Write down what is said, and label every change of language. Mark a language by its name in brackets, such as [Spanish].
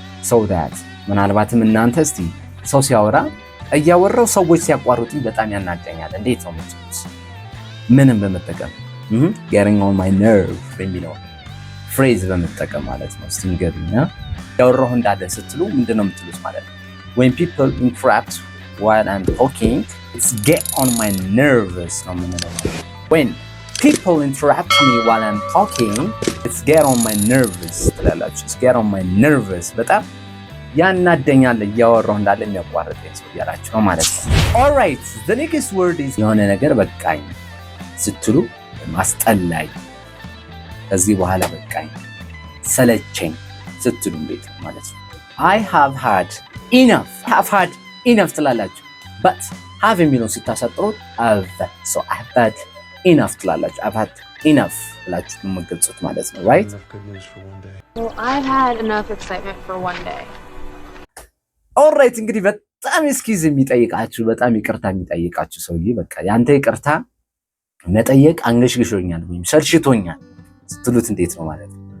[Amharic] so that ምናልባትም እናንተ እስቲ ሰው ሲያወራ እያወራው ሰዎች ሲያቋርጡኝ በጣም ያናደኛል እንዴት ነው የምትሉት? ምንም በመጠቀም getting on my nerve የሚለው ፍሬዝ በመጠቀም ማለት ነው። እስቲ ንገሩኝ ያወራሁ እንዳለ ስትሉ ምንድነው የምትሉት ማለት ነው? [English] when people interrupt while I'm talking it's get on my nerves [Amharic] ነው የምንለው። [English] when people interrupt me while I'm talking it's get on my nerves [Amharic] ትላላችሁ። it's get on my nerves በጣም ያናደኛል እያወራሁ እንዳለ የሚያቋርጠኝ ሰው ያላችሁ ነው ማለት ነው። [English] alright the next word is [Amharic] የሆነ ነገር በቃኝ ስትሉ ማስጠላኝ፣ ከዚህ በኋላ በቃኝ ሰለቸኝ ስትሉ እንዴት ማለት ነው? [English] I have had enough ትላላችሁ። but have የሚለውን ስታሳጥሩት so I've had enough ትላላችሁ። I've had enough [Amharic] ብላችሁ የምትገልጹት ማለት ነው [English] right? Well, I've had enough excitement for one day. [Amharic] alright እንግዲህ በጣም እስኪዝ የሚጠይቃችሁ በጣም ይቅርታ የሚጠይቃችሁ ሰውዬ በቃ ያንተ ይቅርታ መጠየቅ አንገሽግሾኛል ወይም ሰልችቶኛል ስትሉት እንዴት ነው ማለት ነው?